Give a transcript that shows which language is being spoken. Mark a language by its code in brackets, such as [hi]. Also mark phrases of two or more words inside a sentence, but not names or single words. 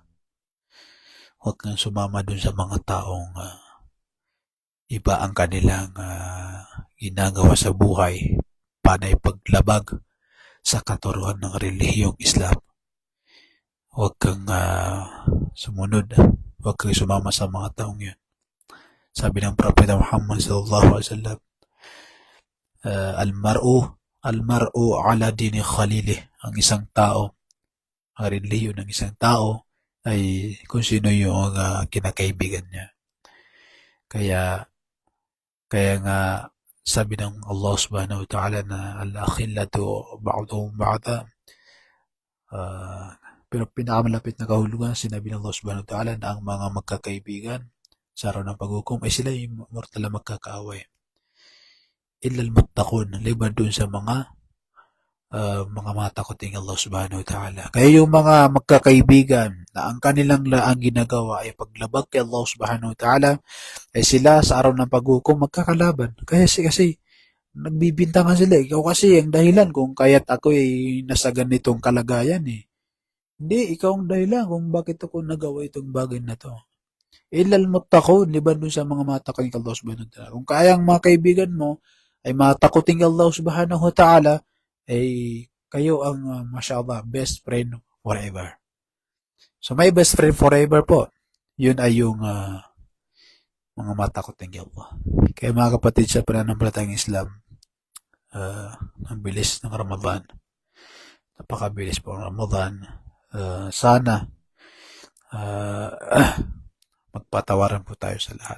[tl] Huwag kang sumama dun sa mga taong iba ang kanilang ginagawa sa buhay, panay paglabag sa katuruan ng relihiyong Islam. Huwag kang sumunod. Huwag kang sumama sa mga taong yun. Sabi ng Propeta Muhammad [ar] صلى الله عليه وسلم، المرء على دين خليله. [tl] Ang isang tao, ang relihiyon ng isang tao ay kung sino yung kinakaibigan niya. Kaya kaya nga sabi ng Allah [ar] سبحانه وتعالى [tl] na [ar] الأخلاء بعضهم بعض, [tl] pero pinakamalapit na kahulugan sinabi ng Allah [ar] سبحانه وتعالى [tl] na ang mga magkakaibigan sa araw ng paghukom ay sila yung mortal na magkakaaway. [ar] إلا المتقون, [tl] liban dun sa mga matakoting Allah [ar] سبحانه وتعالى. [tl] Kaya yung mga magkakaibigan na ang kanilang laang ginagawa ay paglabag kay Allah [ar] سبحانه وتعالى, [tl] ay sila sa araw ng paghukom magkakalaban. Kasi nagbibintangan sila. Ikaw kasi ang dahilan kung kaya't ako ay nasa ganitong kalagayan eh. Hindi, ikaw ang dahilan kung bakit ako nagawa itong bagay na to. [ar] إلا المتقون, [tl] liban dun sa mga matakoting Allah [ar] سبحانه وتعالى. [tl] Kung kaya ang mga kaibigan mo ay matakoting Allah [ar] سبحانه وتعالى, [tl] ay kayo ang mashallah [en] best friend forever. [tl] So may [en] best friend forever [tl] po. Yun ay yung mga matakoting Allah. Kaya mga kapatid sa pananampalatayang Islam, ang bilis ng Ramadan. Napakabilis po ng Ramadan. Sana magpatawaran po tayo sa lahat.